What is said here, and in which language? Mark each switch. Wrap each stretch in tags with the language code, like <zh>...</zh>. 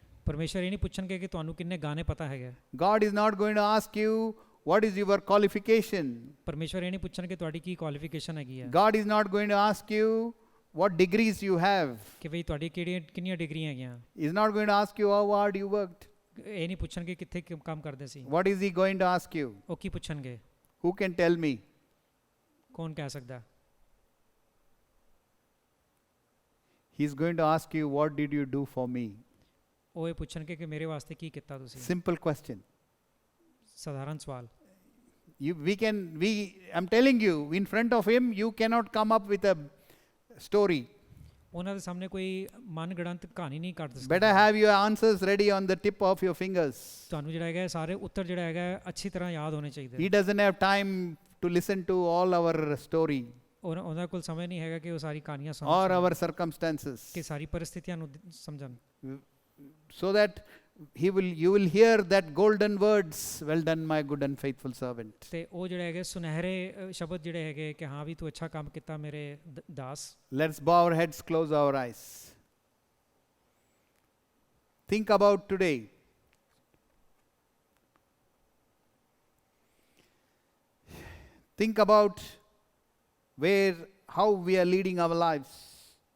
<pa>ਪਰਮੇਸ਼ਵਰ ਇਹ ਨਹੀਂ ਪੁੱਛਣਗੇ ਕਿ ਤੁਹਾਨੂੰ ਕਿੰਨੇ ਗਾਣੇ ਪਤਾ ਹੈਗੇ।</pa> <en>God is not going to ask you what is your qualification.</en> <pa>ਪਰਮੇਸ਼ਵਰ ਇਹ ਨਹੀਂ ਪੁੱਛਣਗੇ ਤੁਹਾਡੀ ਕੀ ਕੁਆਲੀਫਿਕੇਸ਼ਨ ਹੈਗੀ ਹੈ।</pa> <en>God is not going to ask you what degrees you have.</en> <pa>ਕਿ ਬਈ ਤੁਹਾਡੀ ਕਿੰਨੀਆਂ ਡਿਗਰੀਆਂ ਹੈਗੀਆਂ।</pa> <en>He is not going to ask you how hard you worked.</en> <pa>ਇਹ ਨਹੀਂ ਪੁੱਛਣਗੇ ਕਿੱਥੇ ਕੰਮ ਕਰਦੇ ਸੀ।</pa> <en>What is He going to ask you?</en> <pa>ਉਹ ਕੀ ਪੁੱਛਣਗੇ?</pa> <en>Who can tell me?</en> <pa>ਕੌਣ ਕਹਿ ਸਕਦਾ?</pa> <en>He is going to ask you, what did you do for me?</en> <pa>ਉਹ ਇਹ ਪੁੱਛਣਗੇ ਕਿ ਮੇਰੇ ਵਾਸਤੇ ਕੀ ਕੀਤਾ ਤੁਸੀਂ।</pa> <en>Simple question.</en> <pa>ਸਾਧਾਰਨ ਸਵਾਲ।</pa> <en>I'm telling you, in front of Him, you cannot come up with a story.</en> <pa>ਉਹਨਾਂ ਦੇ ਸਾਹਮਣੇ ਕੋਈ ਮਨਗੜੰਤ ਕਹਾਣੀ ਨਹੀਂ ਕੱਢ ਸਕਦਾ।</pa> <en>Better have your answers ready on the tip of your fingers.</en> <pa>ਤੁਹਾਨੂੰ ਜਿਹੜਾ ਹੈਗਾ ਸਾਰੇ ਉੱਤਰ ਜਿਹੜਾ ਹੈਗਾ ਅੱਛੀ ਤਰ੍ਹਾਂ ਯਾਦ ਹੋਣੇ ਚਾਹੀਦੇ।</pa> <en>He doesn't have time to listen to all our story</en> <pa>ਉਹਨਾਂ ਕੋਲ ਸਮੇਂ ਨਹੀਂ ਹੈਗਾ ਕਿ ਉਹ ਸਾਰੀ ਕਹਾਣੀਆਂ</pa> <en>or</en> <pa>ਸੁਣਨ</pa> <en>our circumstances,</en> <pa>ਕਿ ਸਾਰੀ ਪਰਿਸਥਿਤੀਆਂ ਨੂੰ ਸਮਝਣ।</pa> <en>so that you will hear that golden words, well done my good and faithful servant.</en> <pa>ਤੇ ਉਹ ਜਿਹੜੇ ਹੈਗੇ ਸੁਨਹਿਰੇ ਸ਼ਬਦ ਜਿਹੜੇ ਹੈਗੇ ਕਿ ਹਾਂ ਵੀ ਤੂੰ ਅੱਛਾ ਕੰਮ ਕੀਤਾ ਮੇਰੇ ਦਾਸ।</pa> <en>Let's bow our heads, close our eyes. Think about today. Think about how we are leading our lives.</en>